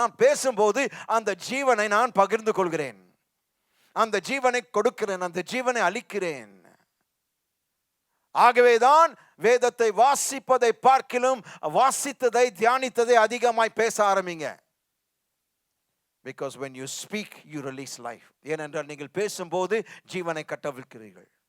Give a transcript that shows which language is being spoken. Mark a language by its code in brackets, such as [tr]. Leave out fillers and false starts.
[ta] நான் பேசும்போது அந்த ஜீவனை நான் பகிர்ந்து கொள்கிறேன், அந்த ஜீவனை கொடுக்கிறேன், அந்த ஜீவனை அளிக்கிறேன். ஆகவேதான் வேதத்தை வாசிப்பதை பார்க்கிலும் வாசித்ததை தியானித்ததை அதிகமாய் பேச ஆரம்பிங்க. [en] Because when you speak, you release life. [ta] ஏனென்றால் நீங்கள் பேசும்போது ஜீவனை கட்டவிழ்க்கிறீர்கள்.